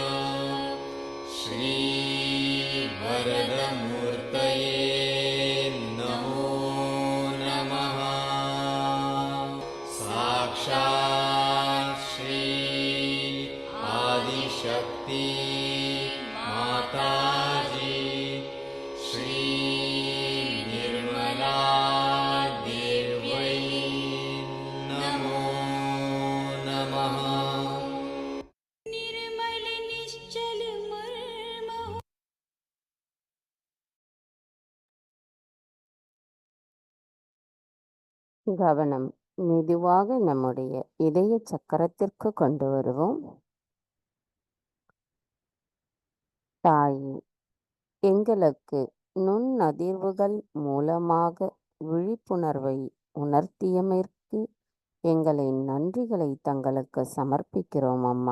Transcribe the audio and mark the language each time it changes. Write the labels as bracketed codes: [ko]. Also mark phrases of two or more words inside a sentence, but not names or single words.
[sa] श्रीवरदमूर्तये नमो नमः साक्षात् श्री आदिशक्ति माताजी श्री निर्मला देव्यै नमो नमः निर्मल निश्चल मर्मः [ta] கவனம் மெதுவாக நம்முடைய இதய சக்கரத்திற்கு கொண்டு வருவோம். தாயே, எங்களுக்கு நுண்ணதிர்வுகள் மூலமாக விழிப்புணர்வை உணர்த்தியமைக்கு எங்களின் நன்றிகளை தங்களுக்கு சமர்ப்பிக்கிறோம் அம்மா.